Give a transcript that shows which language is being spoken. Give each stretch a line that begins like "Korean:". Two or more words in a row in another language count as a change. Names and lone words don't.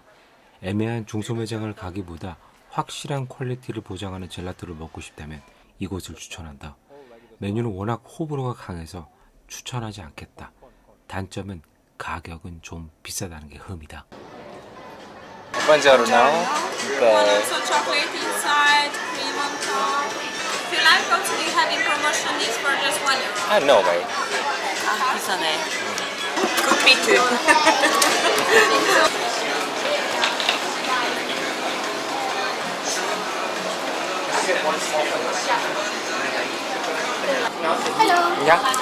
Korean: 애매한 중소매장을 가기보다 확실한 퀄리티를 보장하는 젤라또를 먹고 싶다면 이곳을 추천한다. 메뉴는 워낙 호불호가 강해서 추천하지 않겠다. 단점은 가격은 좀 비싸다는 게 흠이다.
Italian: Buongiorno.
English: One also chocolate inside, cream on top. If you like also we have in promotion this for just €1. Ah, no way.
Korean: 아, 비싸네. 굿비트.
English: Yeah.